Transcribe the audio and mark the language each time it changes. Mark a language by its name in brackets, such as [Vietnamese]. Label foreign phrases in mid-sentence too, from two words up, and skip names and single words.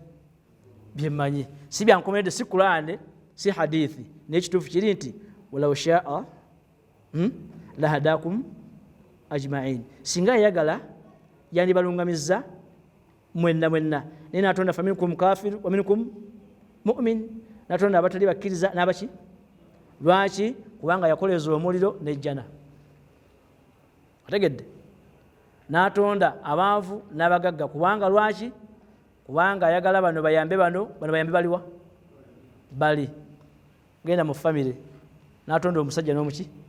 [Ganda] byemmanyi si byankomeredde si Qur'an si hadithi naye ekituufu kiri nti [Arabic] ولو شاء لهداكم أجمعين [Ganda] singa yayagala yandibalungamizza mwenna naye natonda [Arabic] فمنكم كافر ومنكم مؤمن [Ganda] natonda abatali bakkiriza n'abaki lwaki kubanga yakoleza omuliro nejjana ategedde natonda abanvu n'abagagga kubanga lwaki kubanga ayagala bano bayambe baliwa bali genda mu family natonda omusajja n'omuki